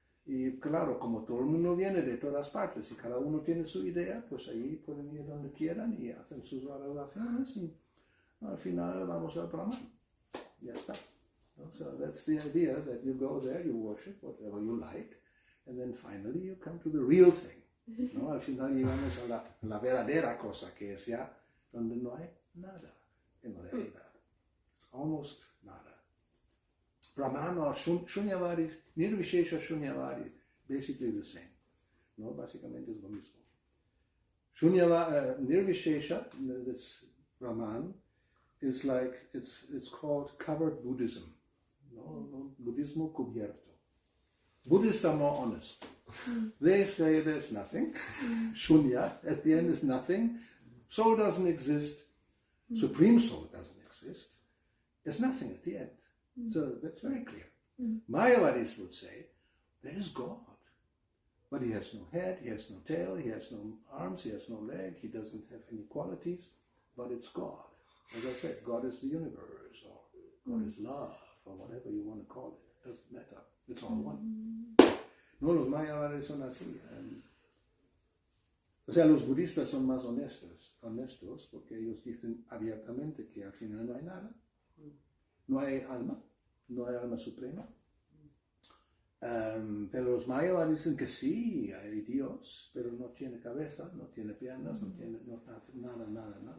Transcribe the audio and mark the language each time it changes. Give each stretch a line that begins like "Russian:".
Spanish: Y claro, como todo el mundo viene de todas partes y cada uno tiene su idea, pues ahí pueden ir donde quieran y hacen sus oraciones y al final vamos al Brahman. Ya está. ¿No?
English: So that's the idea, that you go there, you worship whatever you like, and then finally you come to the real thing.
Spanish: ¿No? Al final llegamos a la verdadera cosa, que es ya donde no hay nada en realidad.
English: It's almost nada. Brahman or Shunyavadi, Nirvishesha Shunyavadi, basically the same.
Spanish: No, básicamente es lo mismo.
English: Nirvishesha, this Brahman, is like, it's called covered Buddhism.
Spanish: No, Buddhismo cubierto.
English: Buddhists are more honest. They say there's nothing. Shunya, at the end is nothing. Soul doesn't exist. Supreme Soul doesn't exist. There's nothing at the end. So that's very clear. Mayavadis would say, there is God. But he has no head, he has no tail, he has no arms, he has no leg, he doesn't have any qualities, but it's God. As I said, God is the universe, or God is love, or whatever you want to call it. It doesn't matter. It's all one.
Spanish: No, los Mayavadis son así. O sea, los budistas son más honestos, porque ellos dicen abiertamente que al final no hay nada. No hay alma suprema. Pero los mayas dicen que sí, hay Dios, pero no tiene cabeza, no tiene piernas, no hace nada.